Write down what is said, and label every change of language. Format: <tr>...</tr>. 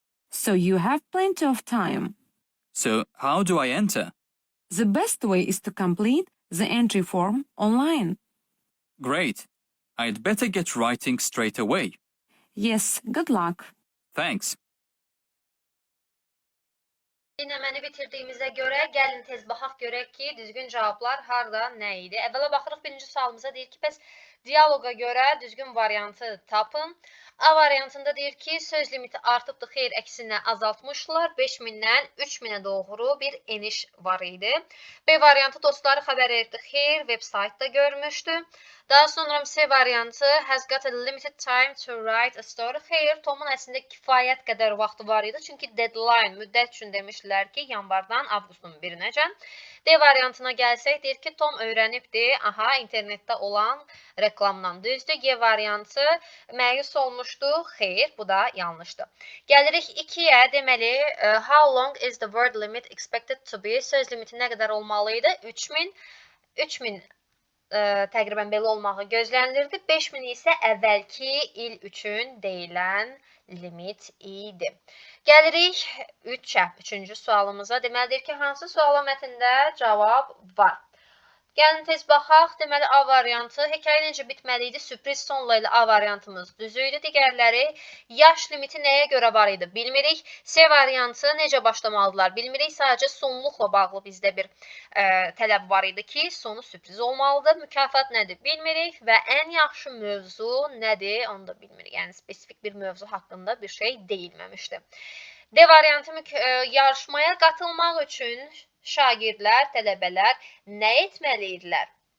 <en>So you have plenty of time. So, how do I enter? The best way is to complete the entry form online. Great. I'd better get writing straight away. Yes, good luck. Thanks.</en> <az>Dinləməni bitirdiyimizə görə gəlin tez baxaq görək ki, düzgün cavablar harda, nə idi? Əvvəla baxırıq birinci sualımıza, deyir ki, bəs dialoqa görə düzgün variantı tapın. A variantında deyir ki, söz limiti artıbdır, xeyr, əksinə azaltmışlar. 5000-dən 3000-ə doğru bir eniş var idi. B variantı dostları xəbər verdi, xeyr, veb saytda görmüşdü. Daha sonra C variantı</az> <en>has got a limited time to write a story.</en> <az>Xeyr, Tomun əslində kifayət qədər vaxtı var idi. Çünki deadline, müddət üçün demişdilər ki, yanvardan avqustun 1-nəcən. D variantına gəlsək, deyir ki, Tom öyrənibdi. Aha, internetdə olan reklamdan düzdür. G variantı məyus olmuşdu. Xeyr, bu da yanlışdır. Gəlirik 2-yə, deməli,</az> <en>how long is the word limit expected to be?</en> <az>Söz limiti nə qədər olmalıydı? 3000 təqribən belə olmağı gözlənilirdi. 5000 isə əvvəlki il üçün deyilən limit idi. Gəlirik 3-ə, 3-cü sualımıza. Deməlidir ki, hansı suala mətndə cavab var? Gəlin tez baxaq. Deməli, A variantı hekayə necə bitməli idi? Sürpriz sonla ilə A variantımız düz idi. Digərləri yaş limiti nəyə görə var idi? Bilmirik. C variantı necə başlamalıdırlar? Bilmirik. Sadəcə sonluqla bağlı bizdə bir tələb var idi ki, sonu sürpriz olmalıdır. Mükafat nədir? Bilmirik və ən yaxşı mövzu nədir? Onu da bilmirik. Yəni spesifik bir mövzu haqqında bir şey deyilməmişdi. D variantı yarışmaya qatılmaq üçün şagirdlər, tələbələr nə etməlidirlər?</az>